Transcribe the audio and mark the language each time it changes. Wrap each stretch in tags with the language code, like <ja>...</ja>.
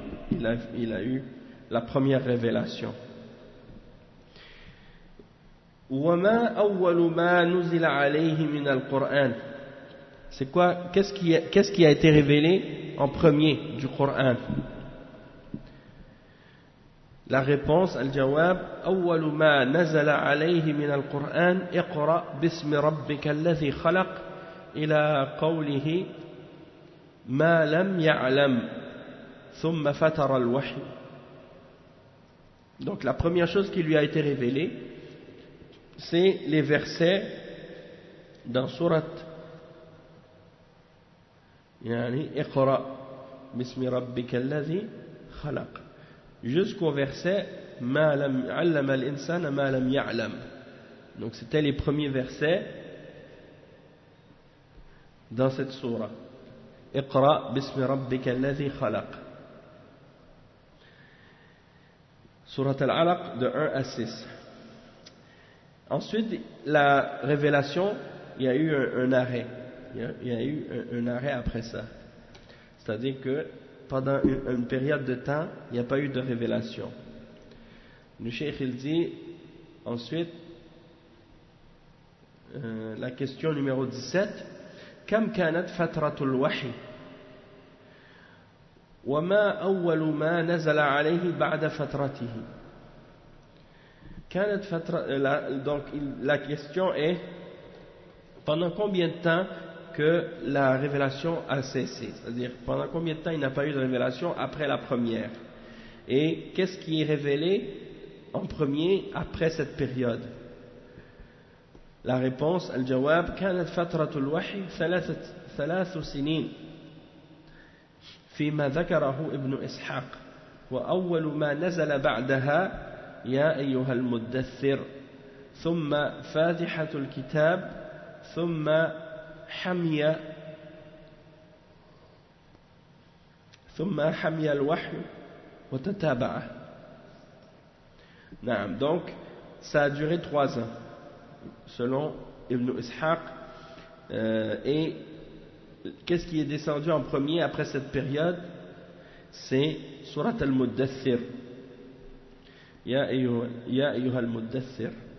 <fr>Il a eu la première révélation.</fr> <ar>وَمَا أَوَّلُ مَا نُزِلَ عَلَيْهِ مِنَ الْقُرْآنِ.</ar> <fr>C'est quoi? Qu'est-ce qui a été révélé en premier du Coran? La réponse, al-jawab,</fr> <ar>أول ما نزل عليه من القرآن اقرأ باسم ربك الذي خلق إلى قوله ما لم يعلم ثم فتر الوحي.</ar> <fr>Donc la première chose qui lui a été révélée, c'est les versets dans surat</fr> <ar>اقرأ باسم ربك الذي خلق</ar> <fr>jusqu'au verset</fr> <ar>ma lam allama al-insana ma lam ya'lam.</ar> <fr>Donc c'était les premiers versets dans cette sourate,</fr> <ar>iqra bismi rabbika alladhi khalaq,</ar> <fr>sourate al-alaq, de 1 à 6. Ensuite la révélation, il y a eu un arrêt après ça, c'est-à-dire que pendant une période de temps, il n'y a pas eu de révélation. Le cheikh, il dit ensuite, la question numéro 17,</fr> <ar>كم كانت فترة الوحي وما أول ما نزل عليه بعد فترته. كانت فترة,</ar> <fr>donc la question est, pendant combien de temps que la révélation a cessé, c'est-à-dire pendant combien de temps il n'a pas eu de révélation après la première, et qu'est-ce qui est révélé en premier après cette période? La réponse,</fr> <ar>al-jawab, كانت فترة الوحي ثلاث سنين فيما ذكره ابن إسحاق وأول ما نزل بعدها يا أيها المدثر ثم فاتحة الكتاب ثم حمي ثم حمي الوحي وتتابعه. نعم.</ar> <fr>Donc ça a duré 3 ans selon Ibn Ishaq, Et qu'est-ce qui est descendu en premier après cette période? C'est Surat al-Muddathir.</fr> <ar>Ya ayyuha al-Muddathir.</ar>